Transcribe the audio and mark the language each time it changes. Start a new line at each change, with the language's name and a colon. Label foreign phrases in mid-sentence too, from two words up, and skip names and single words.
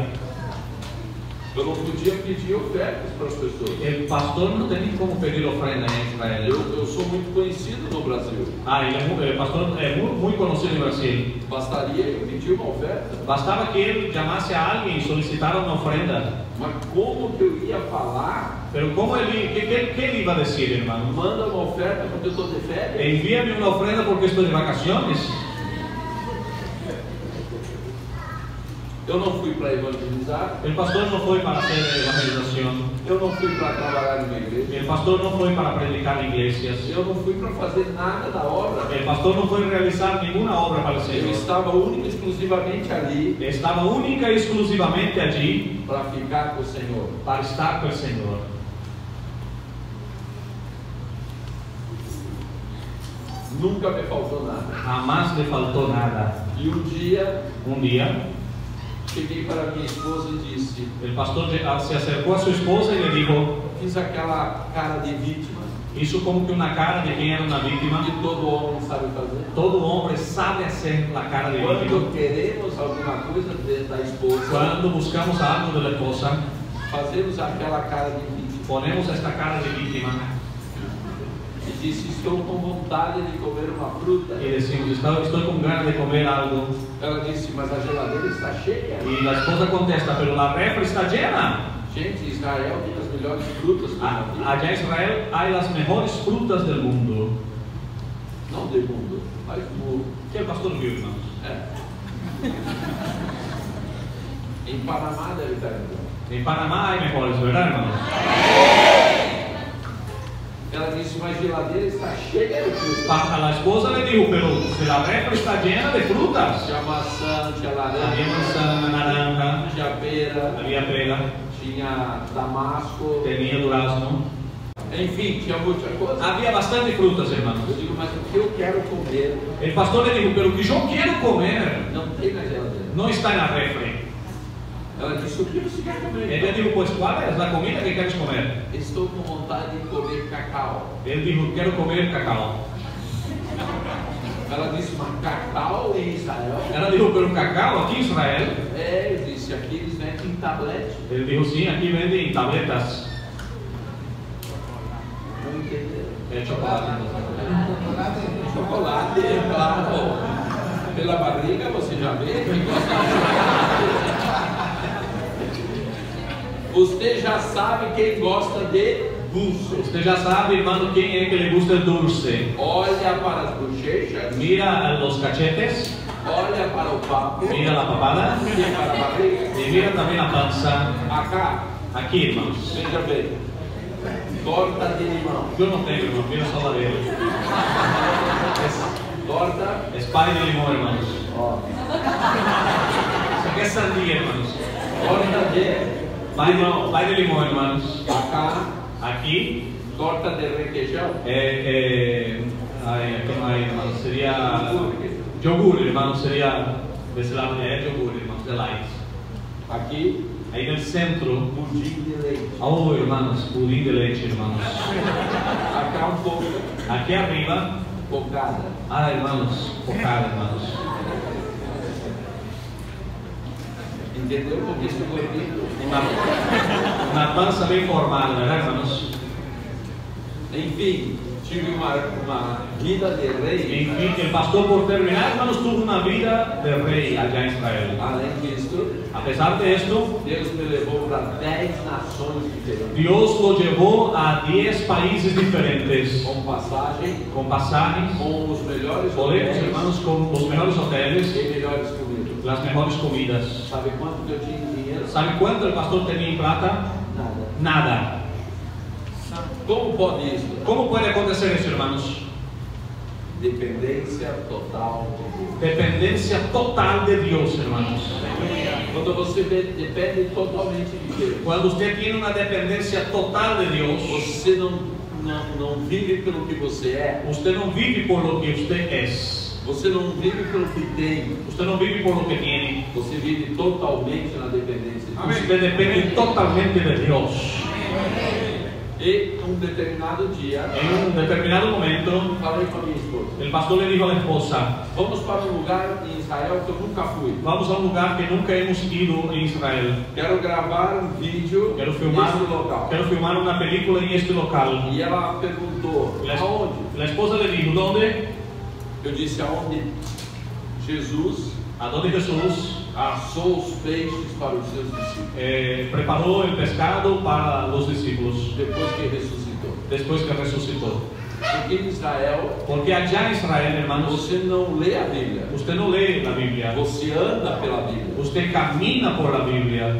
Portuguese: Eu não podia pedir ofertas para as pessoas.
Spanish: El pastor no tenía como pedir ofrenda en Israel.
Portuguese: Eu sou muito conhecido no Brasil.
Spanish: El pastor es muy conocido en Brasil.
Portuguese: Bastaria eu pedir uma oferta.
Spanish: Bastaba que él llamase a alguien y solicitara una ofrenda.
Portuguese: Mas como que eu ia falar?
Spanish: Pero ¿cómo qué él iba a decir, hermano?
Portuguese: Manda uma oferta porque eu estou de férias.
Spanish: Envíame una ofrenda porque estoy de vacaciones.
Portuguese: Eu não fui para evangelizar.
Spanish: El pastor no fue para hacer evangelización.
Portuguese: Eu não fui para trabalhar em uma igreja.
Spanish: El pastor no fue para predicar en iglesias.
Portuguese: Eu não fui para fazer nada da obra.
Spanish: El pastor no fue a realizar ninguna obra para el
Portuguese: Eu
Spanish: Señor.
Portuguese: estava única e exclusivamente ali
Spanish: Estaba única y exclusivamente allí
Portuguese: para ficar com o Senhor.
Spanish: para estar con el Señor.
Portuguese: Nunca me faltou nada.
Spanish: Jamás le faltó nada.
Portuguese: E um dia
Spanish: Un día,
Portuguese: cheguei para minha esposa e disse:
Spanish: el pastor se acercó a su esposa y le dijo,
Portuguese: fiz aquela cara de vítima
Spanish: hizo como que una cara de quien era una víctima.
Portuguese: que todo homem sabe fazer.
Spanish: Todo hombre sabe hacer la cara de víctima.
Portuguese: Quando queremos alguma coisa da esposa,
Spanish: Cuando buscamos algo de la esposa,
Portuguese: fazemos aquela cara de vítima.
Spanish: ponemos esta cara de víctima
Portuguese: E disse: estou com vontade de comer uma fruta.
Spanish: y decimos, estoy con ganas de comer algo.
Portuguese: Ela disse: mas a geladeira está cheia.
Spanish: Y la esposa contesta, pero la refri está llena.
Portuguese: Gente, Israel tem as melhores frutas que eu já vi.
Spanish: Allá en Israel hay las mejores frutas del mundo.
Portuguese: Não do mundo, mas do mundo.
Spanish: ¿Qué el pastor vio, hermanos?
Portuguese: É. Em Panamá deve estar então.
Spanish: En Panamá hay mejores, ¿verdad, hermanos?
Portuguese: Ela disse: mas a geladeira está cheia de frutas.
Spanish: A la esposa le dijo, pero si la refri está llena de frutas.
Portuguese: Tinha maçã, tinha
Spanish: Había
Portuguese: laranja,
Spanish: manzana, naranja,
Portuguese: tinha pera,
Spanish: había pera,
Portuguese: tinha damasco,
Spanish: tenía durazno.
Portuguese: enfim, tinha muita coisa.
Spanish: Había bastante frutas, hermanos.
Portuguese: Eu digo: mas o que eu quero comer
Spanish: El pastor le dijo, pero que yo quiero comer
Portuguese: não tem na geladeira.
Spanish: no está en la refri.
Portuguese: Ela disse: o que você quer comer?
Spanish: Ella dijo, pues ¿cuál es la comida que quieres comer?
Portuguese: Estou com vontade de comer cacau.
Spanish: Él dijo, quiero comer cacao.
Portuguese: Ela disse: mas cacau em Israel?
Spanish: Ella dijo, pero cacao aquí en Israel.
Portuguese: É, eu disse: aqui eles vendem em tablete.
Spanish: Él dijo, sí, aquí venden tabletas
Portuguese: Não entenderam.
Spanish: de chocolate.
Portuguese: Chocolate, é claro. Pela barriga você já vê que gosta de chocolate. Você já sabe quem gosta de dulce.
Spanish: Usted ya sabe, hermano, quién es que le gusta el dulce.
Portuguese: Olha para as bochechas,
Spanish: Mira a los cachetes,
Portuguese: olha para o papo,
Spanish: mira la papada
Portuguese: e para a barriga.
Spanish: y mira también la panza. Acá, Aquí, hermanos.
Portuguese: veja bem, torta de limão.
Spanish: Yo no tengo, hermanos, mira solo de él.
Portuguese: Torta,
Spanish: Es pay de limón, hermanos.
Portuguese: ó,
Spanish: Eso que es sandía, hermanos.
Portuguese: torta de
Spanish: Pay de limón, hermanos. acá, Aquí,
Portuguese: torta de requeijão.
Spanish: ¿qué más hay, hermanos? Sería yogur, hermanos. Sería de ese lado, yogur, hermanos, de light.
Portuguese: Aqui,
Spanish: Ahí en el centro,
Portuguese: pudim de leite.
Spanish: oh, hermanos, pudín de leche, hermanos.
Portuguese: Acá um pouco,
Spanish: Aquí arriba,
Portuguese: cocada.
Spanish: hermanos, cocada, hermanos.
Portuguese: Entendeu? Porque esse gordinho.
Spanish: Una panza bien formal, ¿verdad, hermanos?
Portuguese: Enfim, tive uma vida de rei.
Spanish: En fin, el pastor, por terminar, hermanos, tuvo una vida de rey allá en Israel.
Portuguese: Além disso,
Spanish: A pesar de esto,
Portuguese: Deus me levou para 10 nações diferentes.
Spanish: Dios lo llevó a 10 países diferentes,
Portuguese: Com passagem,
Spanish: con pasajes,
Portuguese: com os melhores
Spanish: boletos,
Portuguese: hotéis
Spanish: hermanos, con los mejores hoteles,
Portuguese: e melhores comidas.
Spanish: las mejores comidas.
Portuguese: Sabe quanto que eu tinha em dinheiro?
Spanish: ¿Sabe cuánto el pastor tenía en plata?
Portuguese: Nada.
Spanish: Nada.
Portuguese: Como pode isso?
Spanish: ¿Cómo puede acontecer eso, hermanos?
Portuguese: Dependência total de Deus.
Spanish: Dependencia total de Dios, hermanos.
Portuguese: Quando você depende totalmente de Deus,
Spanish: Cuando usted tiene una dependencia total de Dios,
Portuguese: você não vive pelo que você é,
Spanish: usted no vive por lo que usted es.
Portuguese: você não vive pelo que tem,
Spanish: Usted no vive por lo que tiene.
Portuguese: você vive totalmente na dependência de Deus.
Spanish: Usted depende totalmente de Dios.
Portuguese: E um determinado dia,
Spanish: En un determinado momento,
Portuguese: falei com a minha esposa:
Spanish: el pastor le dijo a la esposa:
Portuguese: vamos para um lugar em Israel que eu nunca fui.
Spanish: vamos a un lugar que nunca hemos ido en Israel.
Portuguese: Quero gravar um vídeo
Spanish: Quiero
Portuguese: nesse local.
Spanish: filmar una película en este local.
Portuguese: E ela perguntou: aonde?
Spanish: La esposa le dijo: ¿dónde?
Portuguese: Eu disse: aonde Jesus
Spanish: A donde Jesús
Portuguese: assou os peixes para os seus discípulos,
Spanish: preparó el pescado para los discípulos
Portuguese: depois que ressuscitou.
Spanish: después que resucitó.
Portuguese: Porque em Israel,
Spanish: Porque allá en Israel, hermanos,
Portuguese: você não lê a Bíblia,
Spanish: usted no lee la Biblia,
Portuguese: você anda pela Bíblia.
Spanish: usted camina por la Biblia.